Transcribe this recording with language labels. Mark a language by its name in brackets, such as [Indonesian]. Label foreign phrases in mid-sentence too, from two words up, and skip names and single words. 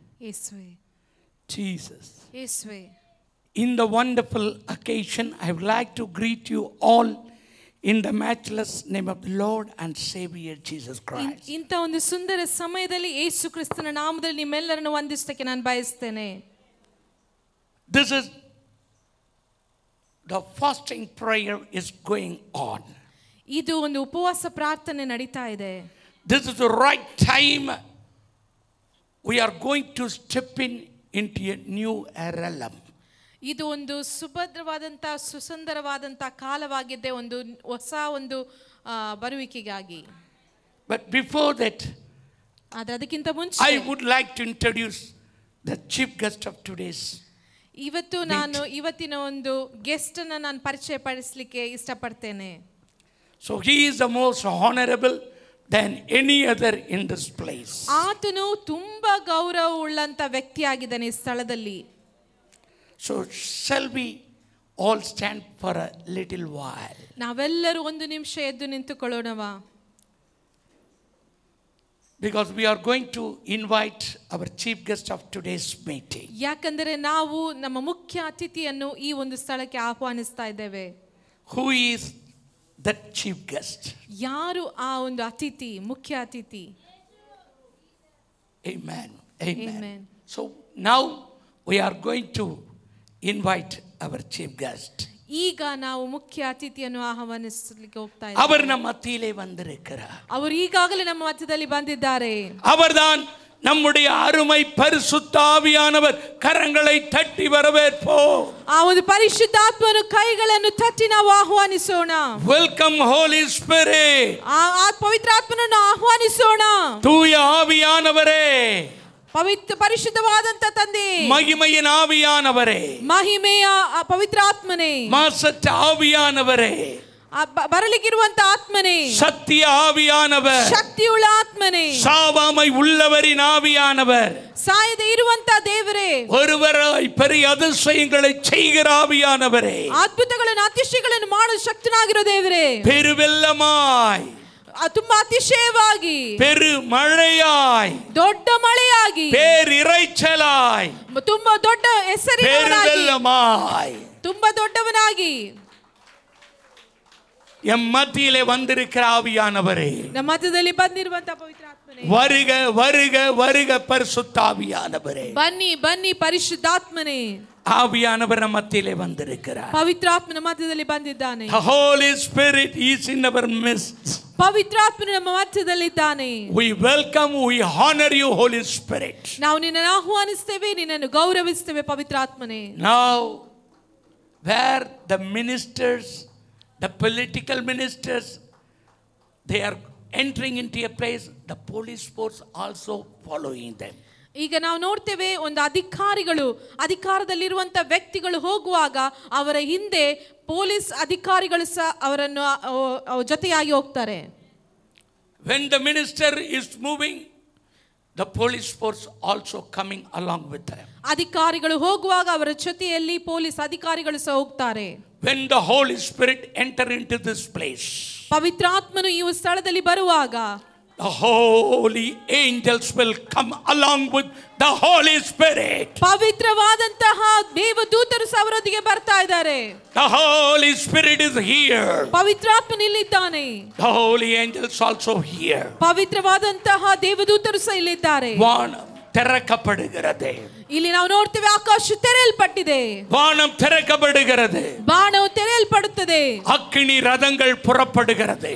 [Kannada] ಯೇಸುವೆ [English] Jesus. [Kannada] ಯೇಸುವೆ [English] In the wonderful occasion, I would like to greet you all in the matchless name of the Lord and Savior Jesus Christ. [Kannada] ಇಂಥ ಒಂದು ಸುಂದರ ಸಮಯದಲ್ಲಿ ಯೇಸು ಕ್ರಿಸ್ತನ ನಾಮದಲ್ಲಿ ನಿಮ್ಮೆಲ್ಲರನ್ನು ವಂದಿಸಕ್ಕೆ ನಾನು ಬಯಸ್ತೇನೆ. [English] This is the fasting prayer is going on. [Kannada] ಇದು ಒಂದು ಉಪವಾಸ ಪ್ರಾರ್ಥನೆ ನಡೀತಾ ಇದೆ. [English] This is the right time. We are going to step into a new realm. [Kannada] ಇದು ಒಂದು ಸುಭದ್ರವಾದಂತ ಸುಸುಂದರವಾದಂತ ಕಾಲವಾಗಿದೆ, ಒಂದು ಹೊಸ ಒಂದು ಬರುವಿಕೆಗಾಗಿ. [English] But before that, [Kannada] ಅದಕ್ಕಿಂತ ಮುಂಚೆ [English] I would like to introduce the chief guest of today's. [Kannada] ಇವತ್ತು ನಾನು ಇವತ್ತಿನ ಒಂದು ಗೆಸ್ಟ್ ಅನ್ನು ನಾನು ಪರಿಚಯ ಪಡಿಸಲಿಕ್ಕೆ ಇಷ್ಟಪಡ್ತೇನೆ. [English] So he is the most honorable than any other in this place. [Kannada] ಆತನು ತುಂಬಾ ಗೌರವವುಳ್ಳಂತ ವ್ಯಕ್ತಿಯಾಗಿದ್ದಾನೆ ಈ ಸ್ಥಳದಲ್ಲಿ. [English] So shall we all stand for a little while? [Kannada] ನಾವೆಲ್ಲರೂ ಒಂದು ನಿಮಿಷ ಎದ್ದು ನಿಂತುಕೊಳ್ಳೋಣವಾ? [English] Because we are going to invite our chief guest of today's meeting. [Kannada] ಯಾಕಂದರೆ ನಾವು ನಮ್ಮ ಮುಖ್ಯ ಅತಿಥಿಯನ್ನು ಈ ಒಂದು ಸ್ಥಳಕ್ಕೆ ಆಹ್ವಾನಿಸ್ತಾ ಇದ್ದೇವೆ. [English] Who is that chief guest? [Kannada] ಯಾರು ಆ ಒಂದು ಅತಿಥಿ, ಮುಖ್ಯ ಅತಿಥಿ? [English] Amen. Amen. Amen. So now we are going to invite our chief guest. [Kannada] ಈಗ ನಾವು ಮುಖ್ಯ ಅತಿಥಿಯನ್ನು ಆಹ್ವಾನಿಸಲಿಕ್ಕೆ ಹೋಗ್ತಾ ಇದ್ದೇವೆ. [Tamil] அவர் நம்ம மத்தியிலே வந்திருக்கிறார். [Kannada] ಅವರು ಈಗಾಗಲೇ ನಮ್ಮ ಮಧ್ಯದಲ್ಲಿ ಬಂದಿದ್ದಾರೆ. [Tamil] அவர்தான் நம்முடைய அருமை பரிசுத்த ஆவியானவர். கரங்களை தட்டி வரவேற்போம். [Kannada] ಆ ಒಂದು ಪರಿಶುದ್ಧಾತ್ಮನ ಕೈಗಳನ್ನು ತಟ್ಟಿ ನಾವು ಆಹ್ವಾನಿಸೋಣ. [English] Welcome Holy Spirit. [Kannada] ಆ ಪವಿತ್ರಾತ್ಮನನ್ನು ಆಹ್ವಾನಿಸೋಣ. [Tamil] தூய ஆவியானவரே, [Kannada] ಪವಿತ್ರ ಪರಿಶುದ್ಧವಾದಂತ ತಂದೆ, [Tamil] மகிமையின் ஆவியானவரே, [Kannada] ಮಹಿಮೆಯ ಪವಿತ್ರಾತ್ಮನೇ, [Tamil] மாசற்ற ஆவியானவரே, [Kannada] ಬರಲಿಕ್ಕಿರುವಂತ ಆತ್ಮನೇ, [Tamil] சத்திய ஆவியானவர், [Kannada] ಶಕ್ತಿಯುಳ್ಳ ಆತ್ಮನೇ, [Tamil] சாவாமை உள்ளவரின் ஆவியானவர், [Kannada] ಸಾಯದೆ ಇರುವಂತ ದೇವರೇ, [Tamil] ஒருவராய் பெரிய அதிசயங்களை செய்கிற ஆவியானவரே, [Kannada] ಅದ್ಭುತಗಳನ್ನು ಅತಿಶಯಗಳನ್ನು ಮಾಡೋ ಶಕ್ತನಾಗಿರೋ ದೇವರೇ, [Tamil] பெருவெள்ளமாய், [Kannada] ತುಂಬಾ ಅತಿಶಯವಾಗಿ, [Tamil] பெரு மழையாய், [Kannada] ದೊಡ್ಡ ಮಳೆಯಾಗಿ, [Tamil] பேரிரைச்சலாய், [Kannada] ತುಂಬಾ ದೊಡ್ಡ ಹೆಸರಿನವನಾಗಿ, [Tamil] பெருவெள்ளமாய், [Kannada] ತುಂಬಾ ದೊಡ್ಡವನಾಗಿ [Tamil] எம் மத்தியிலே வந்திருக்கிற ஆவியானவரே, [Kannada] ನಮ್ಮ ಮಧ್ಯದಲ್ಲಿ ಬಂದಿರುವಂತ ಪವಿತ್ರ ಆತ್ಮನೇ, [Tamil] வருக வருக வருக பரிசுத்த ஆவியானவரே, [Kannada] ಬನ್ನಿ ಬನ್ನಿ ಪರಿಶುದ್ಧಾತ್ಮನೇ. [Tamil] ஆவியானவர் நம்ம மத்தியிலே வந்திருக்கிறார். [Kannada] ಪವಿತ್ರಾತ್ಮನ ಮಧ್ಯದಲ್ಲಿ ಬಂದಿದ್ದಾನೆ. [English] The Holy Spirit is in our midst. [Kannada] ಪವಿತ್ರಾತ್ಮನು ನಮ್ಮ ಮಧ್ಯದಲ್ಲಿದ್ದಾನೆ. [English] We welcome, we honor you, Holy Spirit. [Kannada] ನಾವು ನಿನ್ನನ್ನು ಆಹ್ವಾನಿಸ್ತೇವೆ, ನಿನ್ನನ್ನು ಗೌರವಿಸ್ತೇವೆ ಪವಿತ್ರಾತ್ಮನೇ. [English] Now, where the ministers, the political ministers, they are entering into a place, the police force also following them. [Kannada] ಈಗ ನಾವು ನೋಡ್ತೇವೆ, ಒಂದು ಅಧಿಕಾರಿಗಳು, ಅಧಿಕಾರದಲ್ಲಿರುವಂತ ವ್ಯಕ್ತಿಗಳು ಹೋಗುವಾಗ ಅವರ ಹಿಂದೆ ಪೊಲೀಸ್ ಅಧಿಕಾರಿಗಳು ಸಹ ಅವರನ್ನು ಜೊತೆಯಾಗಿ ಹೋಗ್ತಾರೆ. [English] When the minister is moving, the police force also coming along with them. [Kannada] ಅಧಿಕಾರಿಗಳು ಹೋಗುವಾಗ ಅವರ ಜೊತೆಯಲ್ಲಿ ಪೊಲೀಸ್ ಅಧಿಕಾರಿಗಳು ಸಹ ಹೋಗ್ತಾರೆ. [English] When the Holy Spirit enter into this place, [Kannada] ಪವಿತ್ರಾತ್ಮನು ಈ ಸ್ಥಳದಲ್ಲಿ ಬರುವಾಗ [English] the holy angels will come along with the Holy Spirit. [Kannada] ಪವಿತ್ರವಾದಂತಹ ದೇವದೂತರು ಸಹ ಅವರೊಂದಿಗೆ ಬರ್ತಾ ಇದ್ದಾರೆ. [English] The Holy Spirit is here. [Kannada] ಪವಿತ್ರಾತ್ಮನು ಇಲ್ಲಿದ್ದಾನೆ. [English] The holy angels also here. [Kannada] ಪವಿತ್ರವಾದಂತಹ ದೇವದೂತರು ಸಹ ಇಲ್ಲಿದ್ದಾರೆ. [Tamil] வானம் திறக்கப்படுகிறது. [Kannada] ಇಲ್ಲಿ ನಾವು ನೋಡ್ತೇವೆ, ಆಕಾಶ ತೆರೆಯಲ್ಪಟ್ಟಿದೆ, [Tamil] வானம் திறக்கப்படுகிறது, [Kannada] ಬಾಣವು ತೆರೆಯಲ್ಪಡುತ್ತದೆ, [Tamil] அக்கினி ரதங்கள் புறப்படுகிறது,